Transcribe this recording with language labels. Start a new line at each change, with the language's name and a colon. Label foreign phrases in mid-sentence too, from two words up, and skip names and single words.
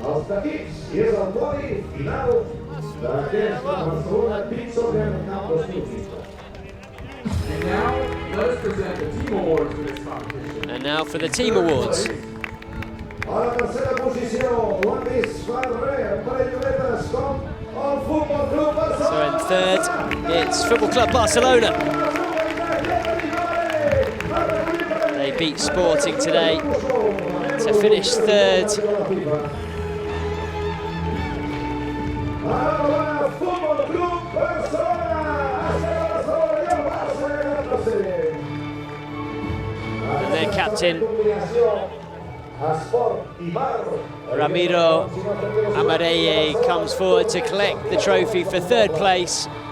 Catalan: d'equips i és el podi final d'aquest Barcelona Beach Soccer Cup 2015.
English: And now, let us present the team awards for this competition. And now for the team awards.
Catalan: A la tercera posició, ho han vist fa res, un parell d'horetes com el Futbol Club Barcelona.
English: So in third, it's Football Club Barcelona. They beat Sporting today to finish third. And their captain, Ramiro Amareye, comes forward to collect the trophy for third place.